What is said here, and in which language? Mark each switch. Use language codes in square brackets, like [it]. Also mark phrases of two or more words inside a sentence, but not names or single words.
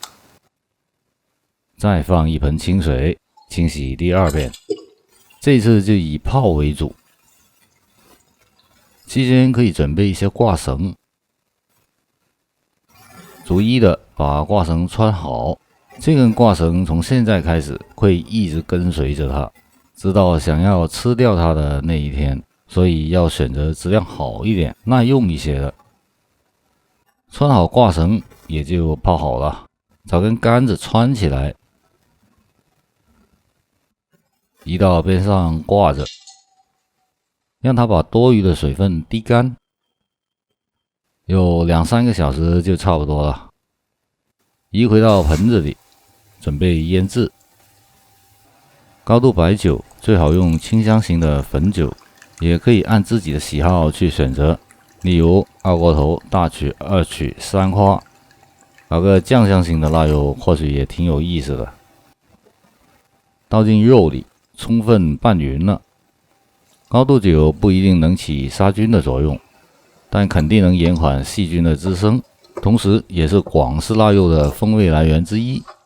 [zh] 再放一盆清水清洗第二遍，這次就以泡為主，期間可以準備一些掛繩，逐一的把掛繩穿好。這根掛繩從現在開始會一直跟隨着它，直到想要吃掉它的那一天，所以要選擇質量好一點、耐用一些的。穿好掛繩也就泡好了，找根杆子穿起來，移到邊上掛着，讓它把多餘的水分滴乾，有2-3個小時就差不多了。移回到盆子裡，準備醃製。高度白酒最好用清香型的汾酒，也可以按自己的喜好去選擇，例如二鍋頭、大曲、二曲、三花。搞個醬香型的臘肉或許也挺有意思的。倒進肉裡，充分拌勻了。高度酒不一定能起殺菌的作用，但肯定能延緩細菌的滋生，同時也是廣式臘肉的風味來源之一。